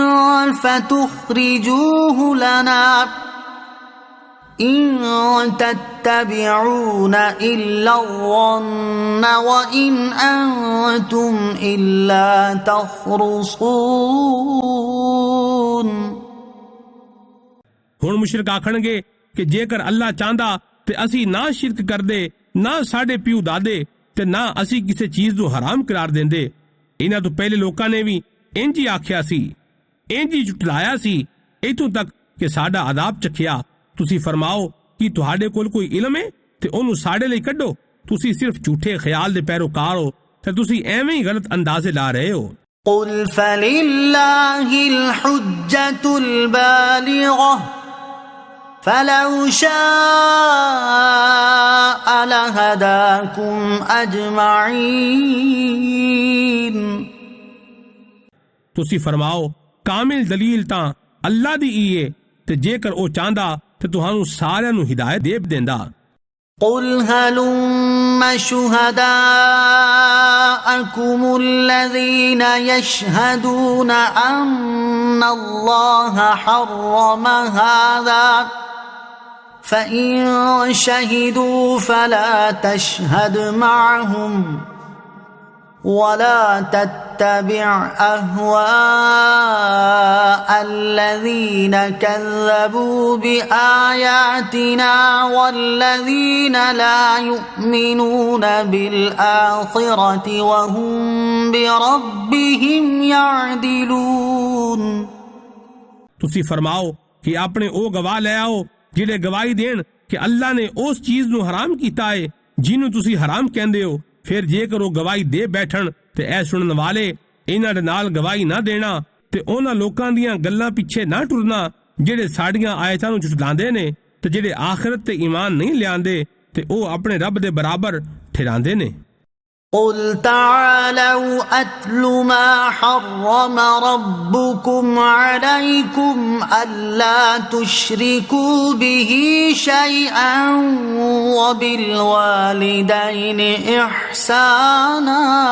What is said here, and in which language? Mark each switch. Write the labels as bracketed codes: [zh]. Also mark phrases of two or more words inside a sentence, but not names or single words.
[ar] فتخرجوه لنا إن تتبعون إلا الظن وإن أنتم إلا تخرصون। [pa] ਹੁਣ ਮੁਸ਼ਰਿਕ ਆਖਣਗੇ ਕਿ ਜੇਕਰ ਅੱਲਾ ਚਾਹੁੰਦਾ ਤੇ ਅਸੀਂ ਨਾ ਸ਼ਿਰਕ ਕਰਦੇ, ਨਾ ਸਾਡੇ ਪਿਓ ਦਾਦੇ, ਤੇ ਨਾ ਅਸੀਂ ਕਿਸੇ ਚੀਜ਼ ਨੂੰ ਹਰਾਮ ਕਰਾਰ ਦਿੰਦੇ। ਇਹਨਾਂ ਤੋਂ ਪਹਿਲੇ ਲੋਕਾਂ ਨੇ ਵੀ ਇੰਜ ਹੀ ਆਖਿਆ ਸੀ, ਇੰਜ ਹੀ ਝੁਠਲਾਇਆ ਸੀ, ਇੱਥੋਂ ਤੱਕ ਕਿ ਸਾਡਾ ਅਜ਼ਾਬ ਚੱਖਿਆ। ਤੁਸੀਂ ਫਰਮਾਓ ਕਿ ਤੁਹਾਡੇ ਕੋਲ ਕੋਈ ਇਲਮ ਹੈ ਤੇ ਉਹਨੂੰ ਸਾਡੇ ਲਈ ਕੱਢੋ। ਤੁਸੀਂ ਸਿਰਫ ਝੂਠੇ ਖਿਆਲ ਦੇ ਪੈਰੋਕਾਰ ਹੋ, ਤੇ ਤੁਸੀਂ ਐਵੇਂ ਹੀ ਗਲਤ ਅੰਦਾਜ਼ੇ ਲਾ ਰਹੇ ਹੋ। [ar] قل فلله الحجة البالغة فلو شاء لهداكم أجمعين। [pa] ਤੁਸੀਂ ਫਰਮਾਓ ਕਾਮਿਲ ਦਲੀਲ ਤਾਂ ਅੱਲਾ ਦੀ ਹੀ ਹੈ, ਤੇ ਜੇਕਰ ਉਹ ਚਾਹੁੰਦਾ ਤੇ ਤੁਹਾਨੂੰ ਸਾਰਿਆਂ ਨੂੰ ਹਿਦਾਇਤ ਦੇ ਦਿੰਦਾ। [ar] قل هلم شهداءكم الذين يشهدون أن الله حرم هذا فإن شهدوا فلا تشهد معهم ولا تتبع أهواء الذين كذبوا بآياتنا والذين لا يؤمنون بالآخرة وهم بربهم يعدلون۔ [pa] ਤੁਸੀਂ ਫਰਮਾਓ ਕਿ ਆਪਣੇ ਉਹ ਗਵਾਹ ਲੈ ਆਓ ਜਿਹੜੇ ਗਵਾਹੀ ਦੇਣ ਕਿ ਅੱਲਾ ਨੇ ਉਸ ਚੀਜ਼ ਨੂੰ ਹਰਾਮ ਕੀਤਾ ਹੈ ਜਿਹਨੂੰ ਤੁਸੀਂ ਹਰਾਮ ਕਹਿੰਦੇ ਹੋ। ਫਿਰ ਜੇਕਰ ਉਹ ਗਵਾਹੀ ਦੇ ਬੈਠਣ ਤੇ ਇਹ ਸੁਣਨ ਵਾਲੇ ਇਹਨਾਂ ਦੇ ਨਾਲ ਗਵਾਹੀ ਨਾ ਦੇਣਾ, ਤੇ ਉਹਨਾਂ ਲੋਕਾਂ ਦੀਆਂ ਗੱਲਾਂ ਪਿੱਛੇ ਨਾ ਟੁਰਨਾ ਜਿਹੜੇ ਸਾਡੀਆਂ ਆਇਤਾਂ ਨੂੰ ਝੁਠਲਾਉਂਦੇ ਨੇ, ਤੇ ਜਿਹੜੇ ਆਖਿਰਤ ਤੇ ਈਮਾਨ ਨਹੀਂ ਲਿਆਂਦੇ, ਤੇ ਉਹ ਆਪਣੇ ਰੱਬ ਦੇ ਬਰਾਬਰ ਠਹਿਰਾਉਂਦੇ ਨੇ। [ar] قل تعالوا أتل ما حرم ربكم عليكم ألا تشركوا به شيئا وبالوالدين إحسانا